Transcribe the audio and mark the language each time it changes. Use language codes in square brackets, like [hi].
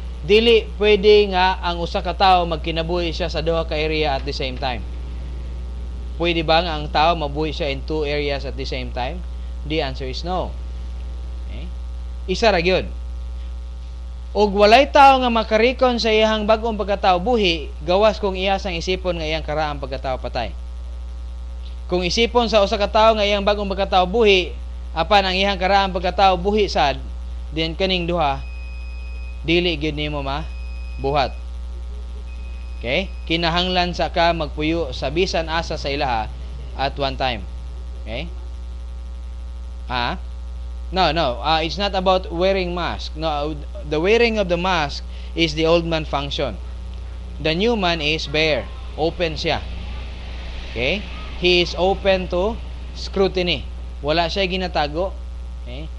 [ceb] Dili pwede nga ang usa ka tawo magkinabuhi siya sa duha ka area [en] at the same time. [ceb] Pwede ba nga ang tao mabuhi siya [en] in two areas at the same time? The answer is no. Okay? [ceb] Isa ra gyud. Og walay tao nga makarikon sa iyang bag-ong pagkatao buhi, gawas kung iya sang isipon nga iyang karaang pagkatao patay. Kung isipon sa usa ka tawo nga iyang bag-ong pagkatao buhi, apan ang iyang karaang pagkatao buhi sad, then kaning duha dili gyud nimo buhat. Okay? Kinahanglan sa ka magpuyo sa bisan asa sa ilaha [en] at one time. Okay? No, it's not about wearing mask. No, the wearing of the mask is the old man function. The new man is bare. Open siya. Okay? He is open to scrutiny. [ceb] Wala siya ginatago. [en] Okay?